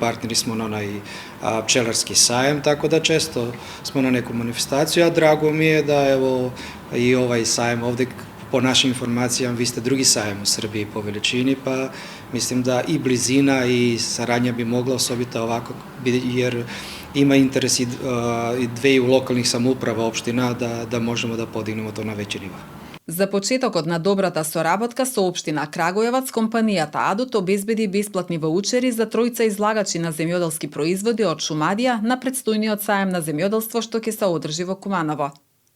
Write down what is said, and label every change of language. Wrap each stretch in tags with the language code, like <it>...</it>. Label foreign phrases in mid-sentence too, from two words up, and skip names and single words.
<sr>partneri smo na onaj pčelarski sajem, tako da često smo na neku manifestaciju, a drago mi je da evo i ovaj sajem ovde, po našim informacijama, vi ste drugi sajem u Srbiji po veličini, pa mislim da i blizina i saradnja bi mogla osobito ovako, jer ima interes i dveju lokalnih samouprava opština da možemo da podignemo to na veći nivo.</sr> <mk>За почетокот на добрата соработка со општина Крагујевац, компанијата Адут обезбеди бесплатни ваучери за тројца излагачи на земјоделски производи од Шумадија на претстојниот саем на земјоделство што ќе се одржи во Куманово.</mk>